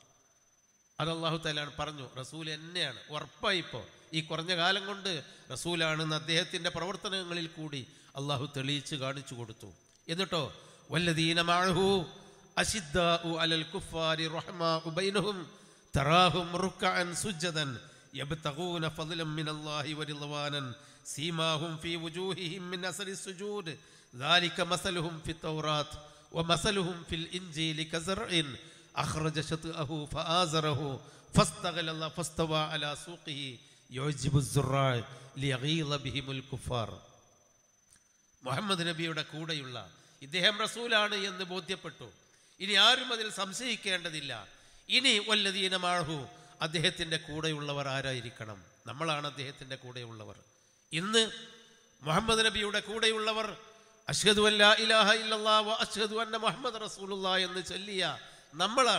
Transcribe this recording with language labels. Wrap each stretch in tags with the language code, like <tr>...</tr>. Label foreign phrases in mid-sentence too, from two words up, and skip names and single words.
<ml>അത്</ml> <ar>الله تعالى</ar> <ml>പറഞ്ഞു, റസൂൽ എന്നെയാണ്, ഉറപ്പായിപ്പോൾ ഈ കുറഞ്ഞ കാലം കൊണ്ട് റസൂലാണെന്ന് അദ്ദേഹത്തിൻ്റെ പ്രവർത്തനങ്ങളിൽ കൂടി അള്ളാഹു തെളിയിച്ച് കാണിച്ചു കൊടുത്തു.</ml> <ar>എന്നിട്ടോ والذين معه أشداء على الكفار رحماء بينهم تراهم ركعا سجدا يبتغون فضلا من الله ورضوانا سيماهم في وجوههم من أثر السجود ذلك مثلهم في التوراة ومثلهم في الإنجيل كزرع أخرج شطأه فآزره فاستغلظ فاستوى على سوقه يعجب الزراع ليغيظ بهم الكفار.</ar> <ml>മുഹമ്മദ് നബിയുടെ കൂടെയുള്ള ഇദ്ദേഹം റസൂലാണ് എന്ന് ബോധ്യപ്പെട്ടു. ഇനി ആരും അതിൽ സംശയിക്കേണ്ടതില്ല. ഇനി</ml> <ar>والذين معه,</ar> <ml>അദ്ദേഹത്തിൻ്റെ കൂടെയുള്ളവർ ആരായിരിക്കണം? നമ്മളാണ് അദ്ദേഹത്തിൻ്റെ കൂടെയുള്ളവർ. ഇന്ന് മുഹമ്മദ് നബിയുടെ കൂടെയുള്ളവർ</ml> <ar>أشهد ألا إله إلا الله و أشهد أن محمد رسول الله</ar> <ml>എന്ന് ചൊല്ലിയ നമ്മളാണ്.</ml>